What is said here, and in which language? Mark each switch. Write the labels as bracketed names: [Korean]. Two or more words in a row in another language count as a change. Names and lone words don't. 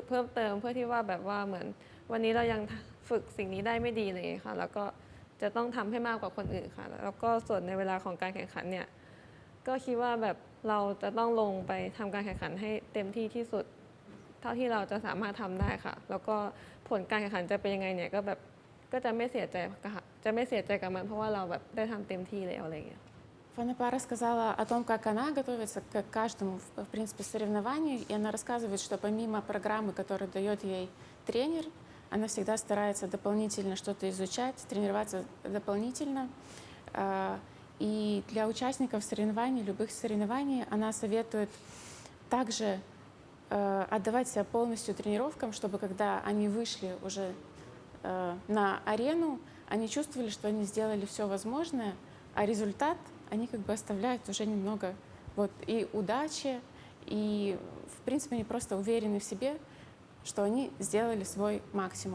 [Thai] เพิ่มเติมเพื่อที่ว่าแบบว่าเหมือนวันนี้เรายังฝึกสิ่งนี้ได้ไม่ดีเลยค่ะแล้วก็จะต้องทำให้มากกว่าคนอื่นค่ะแล้วก็ส่วนในเวลาของการแข่งขันเนี่ยก็คิดว่าแบบเราจะต้องลงไปทำการแข่งขันให้เต็มที่ที่สุดเท่าที่เราจะสามารถทำได้ค่ะแล้วก็ผลการแข่งขันจะเป็นยังไงเนี่ยก็แบบก็จะไม่เสียใจกับมันเพราะว่าเราแบบได้ทำเต็มที่แล้วอะไรอย่างเงี้ย [Russian] Фанапа рассказала о том, как она готовится к каждому, в принципе, соревнованию. И она рассказывает, что помимо программы, которую дает ей тренер, она всегда старается дополнительно что-то изучать, тренироваться дополнительно. И для участников соревнований, любых соревнований, она советует также отдавать себя полностью тренировкам, чтобы когда они вышли уже на арену, они чувствовали, что они сделали все возможное, а результат они как бы оставляют уже немного вот и удачи, и в принципе они просто уверены в себе, что они сделали свой максимум.